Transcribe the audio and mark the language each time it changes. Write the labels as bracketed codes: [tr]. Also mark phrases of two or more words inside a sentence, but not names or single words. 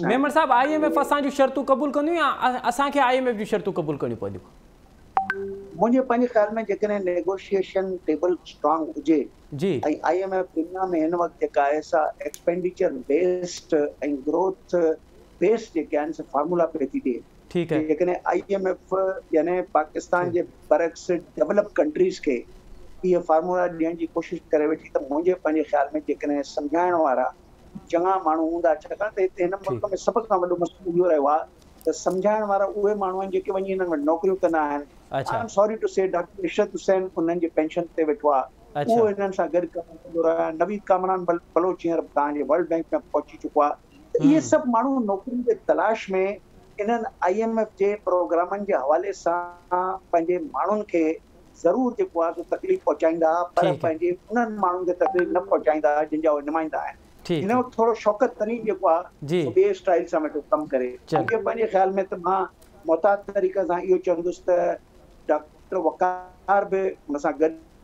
[sd] मेमर साहब IMF असांजूं शर्तूं क़बूल कंदियूं या असांखे IMF जूं शर्तूं क़बूल करणियूं पवंदियूं मुंहिंजे पंहिंजे ख़्याल में जेकॾहिं [en] negotiation table strong [sd] हुजे ऐं IMF दुनिया में हिन वक़्तु जेका आहे सा [en] expenditure based [sd] ऐं [en] growth based [sd] जेके आहिनि से फार्मूला पे थी ॾिए [ur] ٹھیک ہے [sd] जेकॾहिं IMF यानी पाकिस्तान जे बरक्स [en] develop countries [sd] खे इहे फार्मूला ॾियण जी कोशिशि करे वेठी त मुंहिंजे पंहिंजे ख़्याल में जेकॾहिं सम्झाइण वारा चङा माण्हू हूंदा छाकाणि त हिते हिन मुल्क में सभ खां वॾो मसइलो इहो रहियो आहे त सम्झाइण वारा उहे माण्हू आहिनि जेके वञी हिननि वटि नौकरियूं कंदा आहिनि [en] I am sorry to say [sd] डॉक्टर इशरत हुसैन उन्हनि जे पेंशन ते वेठो आहे उहो हिननि सां गॾु कमु कंदो रहियो आहे नवीद कामरान बलोच हींअर तव्हांजे वर्ल्ड बैंक में पहुची चुको आहे त इहे सभु माण्हू नौकरियुनि जे तलाश में इन्हनि IMF जे प्रोग्रामनि जे हवाले सां पंहिंजे माण्हुनि खे ज़रूरु जेको आहे तकलीफ़ पहुचाईंदा पर पंहिंजे उन्हनि माण्हुनि खे तकलीफ़ न पहुचाईंदा जंहिंजा उहे नुमाइंदा आहिनि हिन वक़्तु थोरो शौक़त तरीक़े जेको आहे ॿिए स्टाइल सां वेठो कमु करे मूंखे पंहिंजे ख़्याल में त मां मुहतात तरीक़े सां इहो चवंदुसि त डॉक्टर वक़ार बि हुन सां गॾु